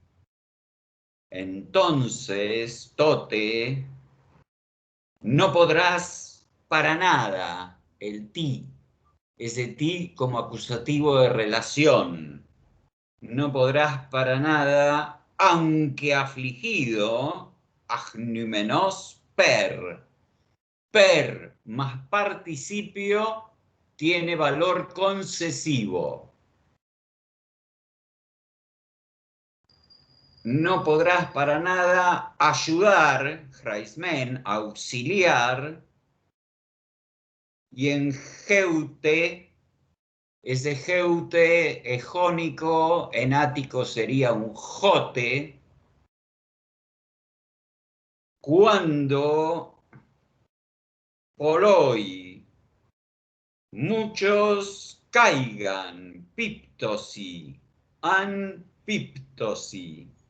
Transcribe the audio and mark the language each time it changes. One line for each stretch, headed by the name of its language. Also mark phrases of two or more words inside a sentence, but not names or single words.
Spanish: Entonces, tote, no podrás para nada, el ti, ese ti como acusativo de relación. No podrás para nada, aunque afligido,
Greek: ἀχνύμενός περ.
Spanish: Per más participio tiene valor concesivo. No podrás para nada ayudar, Hraismen, auxiliar, y en geute, ese geute es jónico, en ático sería un jote, cuando poloi muchos caigan, piptosi,
Greek: ἂν πίπτωσι.